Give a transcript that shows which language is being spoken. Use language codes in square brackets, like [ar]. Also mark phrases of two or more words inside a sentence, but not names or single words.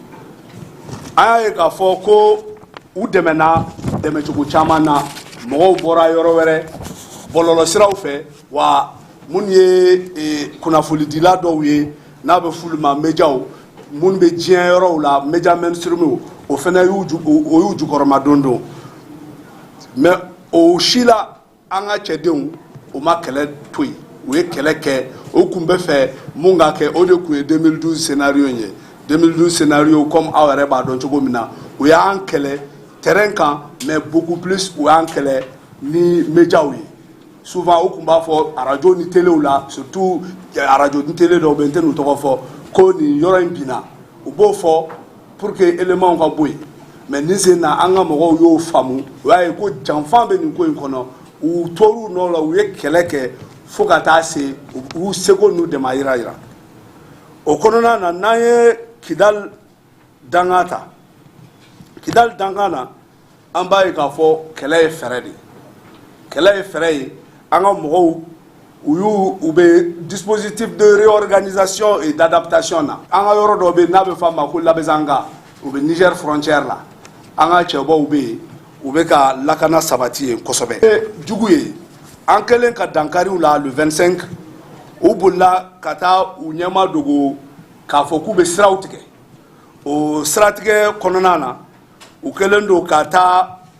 [bm] an y'a ye k'a fɔ ko u dɛmɛna dɛmɛcogo caman na mɔgɔw bɔra yɔrɔ wɛrɛ bɔlɔlɔsiraw fɛ wa minnu ye kunnafonidila dɔw ye n'a bɛ f'olu ma médiaw minnu bɛ diɲɛ yɔrɔw la [fr] média mainstream [bm] o fana y'u jukɔrɔma don mais o si la an ka cɛdenw o ma kɛlɛ to yen u ye kɛlɛ kɛ o kun bɛ fɛ mun ka kɛ o de kun ye 2012 scénario ye 2012 [fr] scénario comme [bm] aw yɛrɛ b'a dɔn cogo min na u y'an kɛlɛ terrain kan [fr] mais beaucoup plus [bm] u y'an kɛlɛ ni médiaw ye souvent u kun b'a fɔ radio ni téléw la surtout radio ni télé dɔw bɛ n tɛ n'u tɔgɔ fɔ ko nin yɔrɔ in binna u b'o fɔ [fr] pour que éléments [bm] ka bɔ yen mais nin sen na an ka mɔgɔw y'o faamu o y'a ye ko janfan bɛ nin ko in kɔnɔ u tor'u nɔ la u ye kɛlɛ kɛ fo ka taa se u seko n'u damayira yira o kɔnɔna na n'an ye Kidal danga ta Kidal danga na an b'a ye k'a fɔ kɛlɛ ye fɛɛrɛ de ye kɛlɛ ye fɛɛrɛ ye an ka mɔgɔw u bɛ [fr] dispositif de réorganisation et d'adaptation [bm] na an ka yɔrɔ dɔ bɛ yen n'a bɛ f'a ma ko Labɛzanga u bɛ Niger frontière la an ka cɛbaw bɛ yen u bɛ ka lakana sabati yen kosɛbɛ jugu ye an kɛlen ka dankariw la le 25 u bolila ka taa u ɲɛma dogo k'a fɔ k'u bɛ siraw tigɛ o siratigɛ kɔnɔna na u kɛlen don ka taa